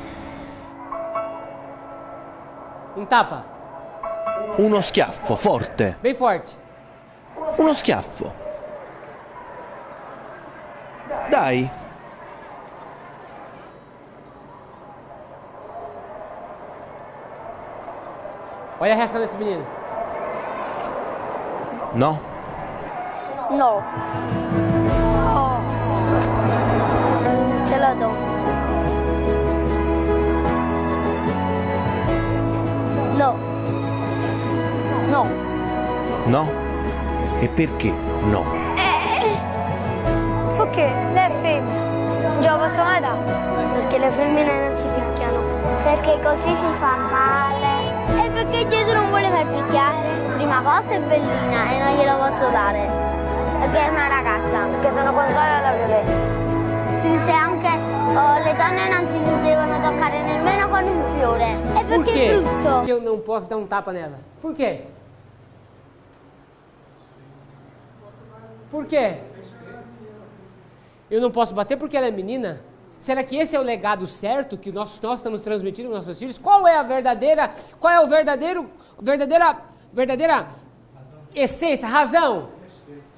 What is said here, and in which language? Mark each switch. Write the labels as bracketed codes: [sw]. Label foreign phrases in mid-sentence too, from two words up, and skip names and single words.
[pt] Um tapa. [it] Uno schiaffo forte. [pt] Bem forte. [it] Uno schiaffo. Dai. [pt] Olha a reação desse menino. [it] No? No. Oh. Ce la do. No. No. No? E perché no? Perché lei è femmina. Non ce la posso mai dare. Perché le femmine non si picchiano. Perché così si fa male. E perché Gesù non vuole far picchiare. Prima cosa è bellina e non glielo posso dare. Perché è una ragazza. Perché sono contraria alla violenza. Si dice anche le donne non si devono toccare nemmeno con un fiore. E [pt] Por [it] perché [pt] quê? [it] è brutto. [pt] Que eu não posso dar um tapa nela? Por quê? Por quê? Eu não posso bater porque ela é menina? Será que esse é o legado certo que nós estamos transmitindo aos nossos filhos? Qual é a verdadeira essência, razão?